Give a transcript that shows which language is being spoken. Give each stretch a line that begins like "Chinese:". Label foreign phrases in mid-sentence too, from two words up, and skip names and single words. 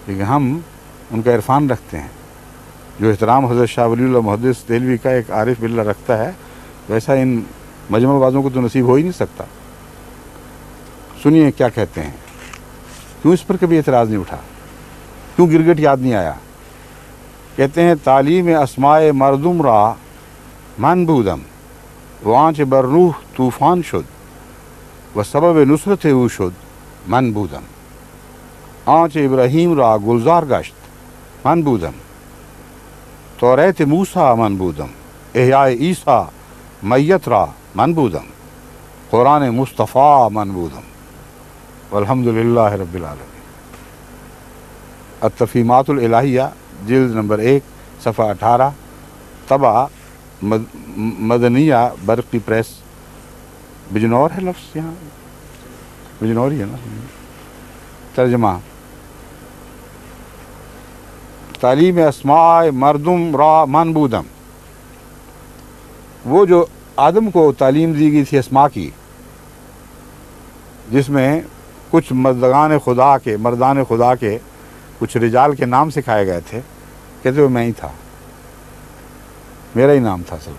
Urdu: لیکن ہم ان کا عرفان رکھتے ہیں. جو احترام حضرت شاہ ولی اللہ محدث دہلوی کا ایک
Arabic: عارف باللہ
Urdu: رکھتا ہے ویسا ان مجمع بازوں کو تو نصیب ہو ہی نہیں سکتا. سنیے کیا کہتے ہیں. کیوں اس پر کبھی اعتراض نہیں اٹھا؟ کیوں گرگٹ یاد نہیں آیا؟ کہتے ہیں
Persian: تعلیم اسماء مردم را من بودم وآنچ بر روح طوفان شد و سبب نصرت او شد من بودم. آنچ ابراہیم را گلزار گشت من بودم. توریت موسیٰ من بودم. احیاء عیسیٰ میت را من بودم. قرآن مصطفیٰ من بودم.
Arabic: والحمد للہ رب العالمین.
Urdu: التفہیمات الالہیہ جلد نمبر 1 صفحہ 18 طبع مدنیہ برقی پریس. بجنور ہے لفظ یہاں، بجنور ہی ہے نا. ترجمہ
Persian: تعلیم اسماء مردم را من بودم.
Urdu: وہ جو آدم کو تعلیم دی گئی تھی اسماء کی، جس میں کچھ مردان خدا کے کچھ رجال کے نام سکھائے گئے تھے، کہتے وہ میں ہی تھا، میرا ہی نام تھا اصل میں.